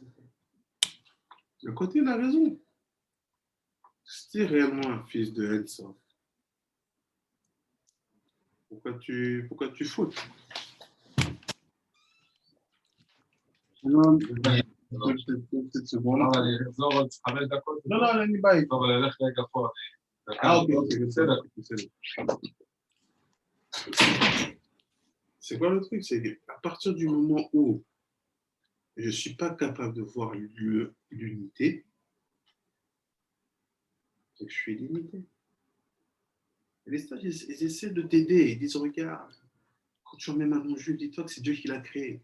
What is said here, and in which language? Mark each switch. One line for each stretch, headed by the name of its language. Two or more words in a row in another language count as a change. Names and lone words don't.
French: Le côté, il a raison. Si tu es réellement un fils de Ensof, pourquoi tu fautes? Non, cette seconde.
Hebrew: אבל לחזור עוד 5 דקות. לא, אין לי בעיה. טוב, אבל אלך רגע אחורה. Ok, בסדר.
French: C'est quoi le truc? C'est qu'à partir du moment où je ne suis pas capable de voir l'unité, c'est que je suis limité. Et les stages, ils essaient de t'aider. Ils disent, regarde, Quand tu remets main dans le jus, dis-toi que c'est Dieu qui l'a créé.